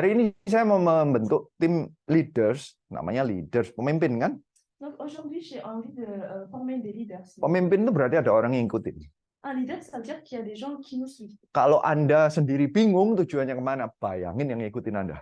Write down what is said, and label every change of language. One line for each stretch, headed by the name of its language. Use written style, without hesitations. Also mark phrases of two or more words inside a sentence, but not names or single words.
Indonesian: Hari ini saya mau membentuk tim leaders, namanya leaders, pemimpin kan?
French: Donc aujourd'hui, j'ai envie de former des leaders.
Indonesian: Pemimpin itu berarti ada orang yang ngikutin.
French: Un leader, ça veut dire qu'il y a des gens qui nous suivent.
Indonesian: Kalau Anda sendiri bingung tujuannya kemana, bayangin yang ngikutin Anda.